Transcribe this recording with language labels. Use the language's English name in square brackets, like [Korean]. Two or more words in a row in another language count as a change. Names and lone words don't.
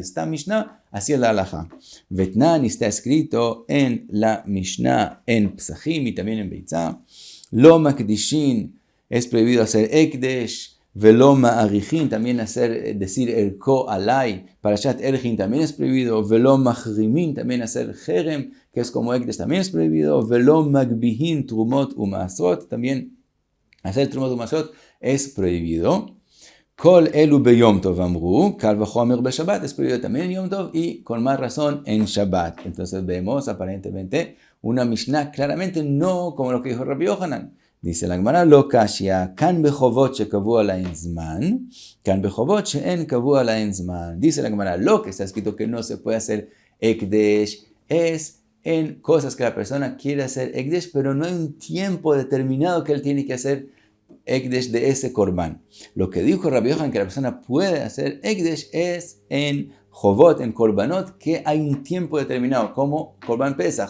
[Spanish] Está Mishnah, así es la alajá. Vetnan está escrito en la Mishnah en Psachim y también en Beitzah. [Hebrew] לא מקדישין [Spanish] es prohibido hacer Ekdesh. [Hebrew] ולא מעריכין, [Spanish] también decir [Hebrew] ערכו עלי, פרשת ערכין [Spanish] también es prohibido. [Hebrew] ולא מחרימין, [Spanish] también hacer jerem, que es como ekdesh, también es prohibido. [Hebrew] ולא מגביהין תרומות ומעשרות, [Spanish] también hacer trumot umasot es prohibido. [Hebrew] כל אלו ביום טוב אמרו, קל וחומר בשבת, [Spanish] es prohibido también en Yom Tov y con más razón en Shabbat. Entonces vemos aparentemente una Mishnah claramente no como lo que dijo Rabbi Yohanan. Dice la Gemara, [Hebrew] לא קשיא, כאן בחובות שקבעו עליהן זמן, כאן בחובות שאין קבעו עליהן זמן. [Spanish] Dice la Gemara, lo que está escrito que no se puede hacer Ekdesh es en cosas que la persona quiere hacer Ekdesh, pero no hay un tiempo determinado que él tiene que hacer Ekdesh de ese Korban. Lo que dijo Rabbi Yohanan que la persona puede hacer Ekdesh es en Jovot, en Korbanot, que hay un tiempo determinado, como Korban Pesach.